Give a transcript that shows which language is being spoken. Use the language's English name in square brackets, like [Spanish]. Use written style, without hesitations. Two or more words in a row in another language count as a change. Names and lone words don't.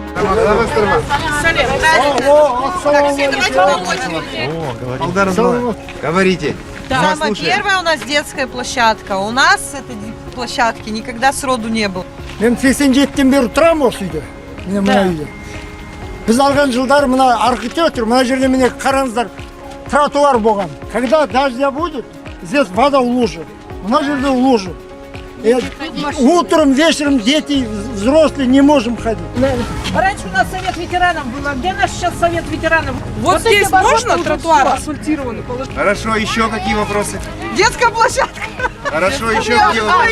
[Russian] Говорите. Самая первая у нас детская площадка. У нас этой площадки никогда сроду не было. [Kazakh] Мен 87-тен бері тұрамын осы үйде. Міне мына үйде. Біз алған жылдар мына архитектор, мына жерде міне қараңыздар, тротуар болған. [Russian] Когда дождя будет, здесь вода в луже. [Kazakh] Мына жерде [Russian] в луже. Утром, вечером дети, взрослые не можем ходить. Раньше у нас совет ветеранов был, а где наш сейчас совет ветеранов? Вот здесь можно тротуар асфальтированный? Хорошо, еще какие вопросы? Детская площадка. Хорошо, еще какие вопросы?